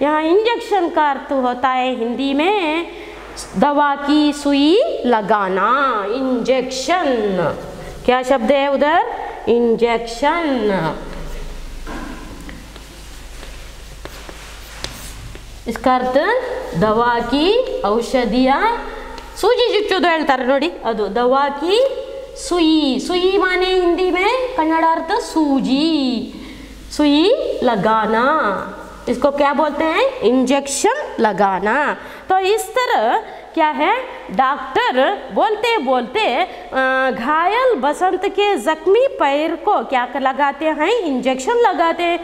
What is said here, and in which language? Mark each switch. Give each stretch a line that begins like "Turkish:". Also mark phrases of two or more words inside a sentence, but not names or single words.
Hindi: यहाँ इंजेक्शन का अर्थ होता है हिंदी में दवा की सुई लगाना, इंजेक्शन। क्या शब्द है उधर, इंजेक्शन। इसका अर्थ दवा की औषधियाँ, सूजी
Kannada: ಚುಚ್ಚೋದು ಹೇಳ್ತಾರೆ ನೋಡಿ, ಅದು
Hindi: दवा की सुई। सुई माने हिंदी में कन्नड़ अर्थ सूजी, सुई लगाना, इसको क्या बोलते हैं, इंजेक्शन लगाना। तो इस तरह क्या है, डॉक्टर बोलते बोलते घायल बसंत के जख्मी पैर को क्या लगाते हैं, इंजेक्शन लगाते हैं।